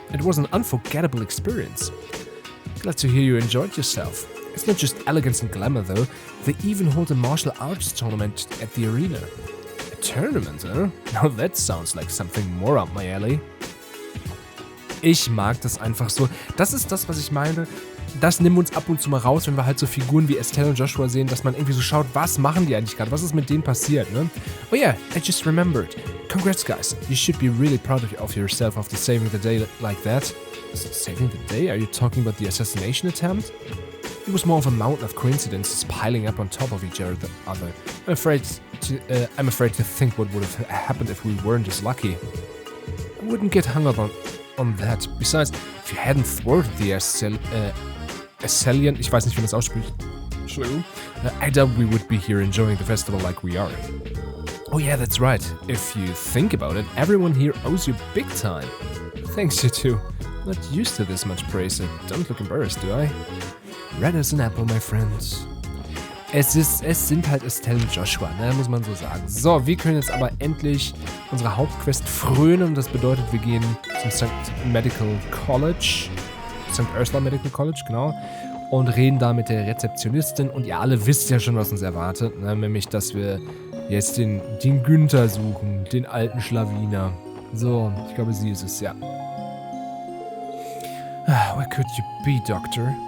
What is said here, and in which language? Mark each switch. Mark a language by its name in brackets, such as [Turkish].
[English] It was an unforgettable experience. Glad to hear you enjoyed yourself. It's not just elegance and glamour though, they even hold a martial arts tournament at the arena. A tournament, huh? Now that sounds like something more up my alley. [German] Ich mag das einfach so. Das ist das, was ich meine. Das nehmen wir uns ab und zu mal raus, wenn wir halt so Figuren wie Estelle und Joshua sehen, dass man irgendwie so schaut, was machen die eigentlich gerade, was ist mit denen passiert, ne? [English] Oh yeah, I just remembered. Congrats guys, you should be really proud of yourself after saving the day like that. Saving the day? Are you talking about the assassination attempt? It was more of a mountain of coincidences piling up on top of each other. I'm afraid to think what would have happened if we weren't as lucky. I wouldn't get hung up on that. Besides, if you hadn't thwarted the Asselian, [German] ich weiß nicht, wie man das ausspricht. Entschuldigung. [English] I doubt we would be here enjoying the festival like we are. Oh yeah, that's right. If you think about it, everyone here owes you big time. Thanks, you two. Not used to this much praise, so don't look embarrassed, do I? Red as an apple, my friends. [German] Es sind halt Estelle und Joshua, ne, muss man so sagen. So, wir können jetzt aber endlich unsere Hauptquest frönen. Das bedeutet, wir gehen zum St. Medical College. St. Ursula Medical College, genau. Und reden da mit der Rezeptionistin. Und ihr alle wisst ja schon, was uns erwartet. Ne? Nämlich, dass wir jetzt den Günther suchen. Den alten Schlawiner. So, ich glaube, sie ist es, ja. [English] Where could you be, Doctor?